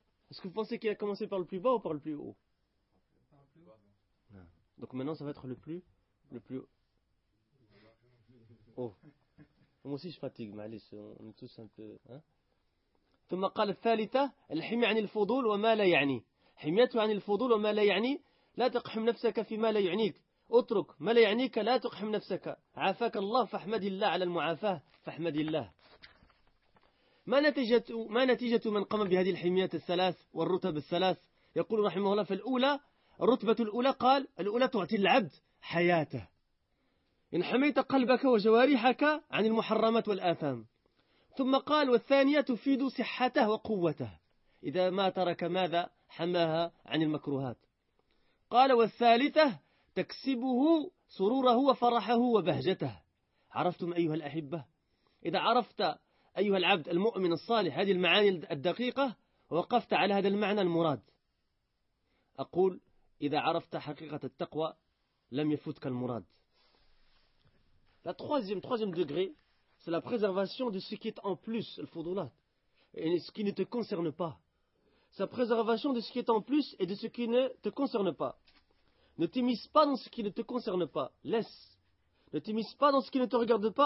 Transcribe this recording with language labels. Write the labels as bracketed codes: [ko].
[fr] Est-ce que vous pensez qu'il a commencé par le plus bas ou par le plus haut? Par le plus bas. Non. Donc maintenant, ça va être le plus haut. Oh. Moi aussi je fatigue, mais on est tous un peu. [ar] ثم قال الثالثة الحمية عن الفضول وما لا يعني حمية عن الفضول وما لا يعني لا تقحم نفسك فيما لا يعنيك اترك ما لا يعنيك لا تقحم نفسك عافاك الله فاحمد الله على المعافاة فاحمد الله ما نتيجة من قام بهذه الحميات الثلاث والرتب الثلاث يقول رحمه الله فالأولى الرتبة الأولى قال الأولى تعطي العبد حياته إن حميت قلبك وجوارحك عن المحرمات والآثام ثم قال والثانية تفيد صحته وقوته إذا ما ترك ماذا حماها عن المكروهات قال والثالثة تكسبه سروره وفرحه وبهجته عرفتم أيها الأحبة إذا عرفت أيها العبد المؤمن الصالح هذه المعاني الدقيقة وقفت على هذا المعنى المراد أقول إذا عرفت حقيقة التقوى لم يفوتك المراد. [fr] La troisième degré, c'est la préservation de ce qui est en plus, le fudulat, et ce qui ne te concerne pas. Sa préservation de ce qui est en plus et de ce qui ne te concerne pas. Ne t'immisce pas dans ce qui ne te concerne pas. Laisse. Ne t'immisce pas dans ce qui ne te regarde pas.